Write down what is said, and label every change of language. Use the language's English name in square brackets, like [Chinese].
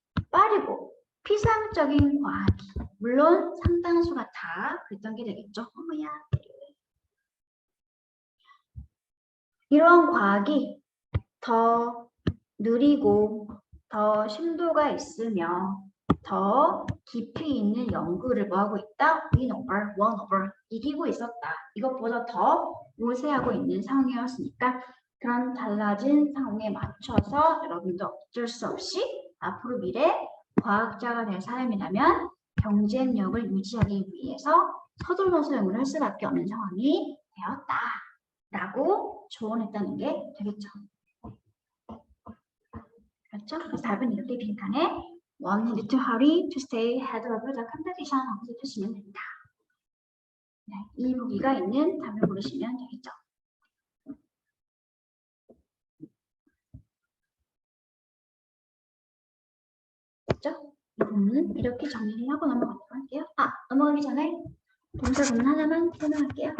[Korean] 빠르고 피상적인 과학이 물론 상당수가 다 그랬던 게 되겠죠. 어머야. 이러한 과학이 더 느리고 더 심도가 있으며 더 깊이 있는 연구를 뭐하고 있다? win over, won over, 이기고 있었다. 이것보다 더 우세하고 있는 상황이었으니까 그런 달라진 상황에 맞춰서 여러분도 어쩔 수 없이 앞으로 미래 과학자가 될 사람이라면 경쟁력을 유지하기 위해서 서둘러서 연구를 할 수밖에 없는 상황이 되었다라고 조언했다는 게 되겠죠. 그렇죠? 그래서 답은 이렇게 빈칸에 [English] one need to hurry to stay ahead of the competition [Korean] 하고 해주시면 됩니다. 네, 이 보기가 있는 답을 고르시면 되겠죠. 그렇죠? 이 부분은 이렇게 정리를 하고 넘어가도록 할게요. 넘어가기 전에 동사 부분 하나만 설명할게요.